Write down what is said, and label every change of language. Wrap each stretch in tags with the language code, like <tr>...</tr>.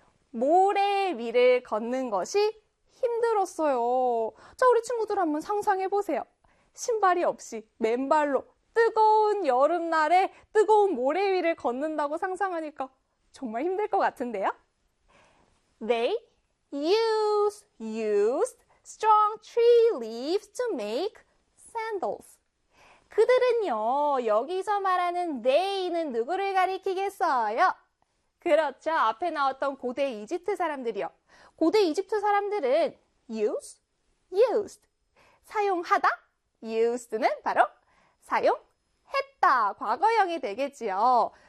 <ko>모래 위를 걷는 것이 힘들었어요. 자, 우리 친구들 한번 상상해 보세요. 신발이 없이 맨발로 뜨거운 여름날에 뜨거운 모래 위를 걷는다고 상상하니까 정말 힘들 것 같은데요?</ko> <en>They used strong tree leaves to make sandals.</en> <ko>그들은요, 여기서 말하는 they는 누구를 가리키겠어요? 그렇죠. 앞에 나왔던 고대 이집트 사람들이요. 고대 이집트 사람들은 use, used, 사용하다, used는 바로 사용했다, 과거형이 되겠지요.</ko>